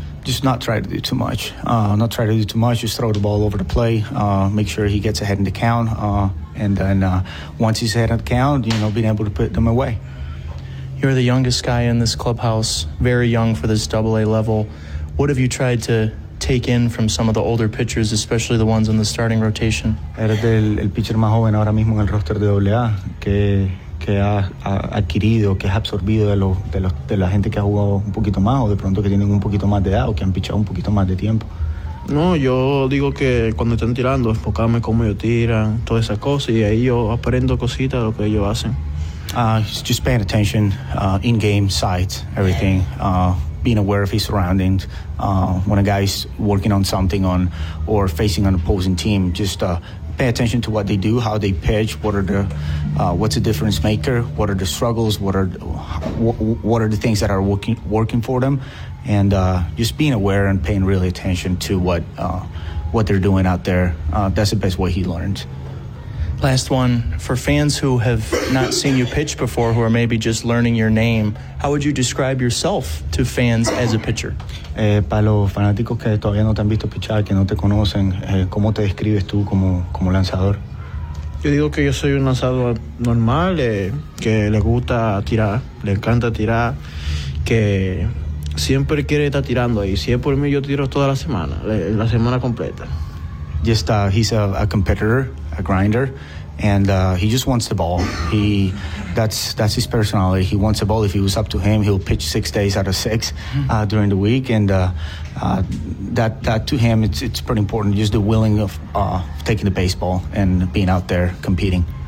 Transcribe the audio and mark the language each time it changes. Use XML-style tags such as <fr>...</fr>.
<en>Just not try to do too much. Not try to do too much. Just throw the ball over the play. Make sure he gets ahead in the count. And then once he's ahead in the count, you know, being able to put them away. You're the youngest guy in this clubhouse, very young for this AA level. What have you tried to take in from some of the older pitchers, especially the ones in the starting rotation?</en> <es>Eres el pitcher más joven ahora mismo en el roster de AA que ha adquirido, que ha absorbido de la gente que ha jugado un poquito más o de pronto que tienen un poquito más de edad o que han pichado un poquito más de tiempo. No, yo digo que cuando están tirando, enfocarme cómo ellos tiran, todas esas cosas, y ahí yo aprendo cositas de lo que ellos hacen.</es> <en>Just paying attention, in-game sights, everything, being aware of his surroundings. When a guy's working on something or facing an opposing team, just pay attention to what they do, how they pitch, what's a difference maker, what are the struggles, what are the things that are working for them, and just being aware and paying really attention to what they're doing out there. That's the best way he learns. Last one, for fans who have not seen you pitch before, who are maybe just learning your name, how would you describe yourself to fans as a pitcher?</en> <es>Para los fanáticos que todavía no te han visto pichar, que no te conocen, ¿cómo te describes tú como lanzador? Yo digo que yo soy un lanzador normal, que le gusta tirar, le encanta tirar, que siempre quiere estar tirando ahí. Si es por mí, yo tiro toda la semana completa.</es> <en>Just, he's a competitor, a grinder, and he just wants the ball. That's his personality. He wants the ball. If it was up to him, he'll pitch 6 days out of 6 during the week, and that to him, it's pretty important. Just the willing of taking the baseball and being out there competing.</en>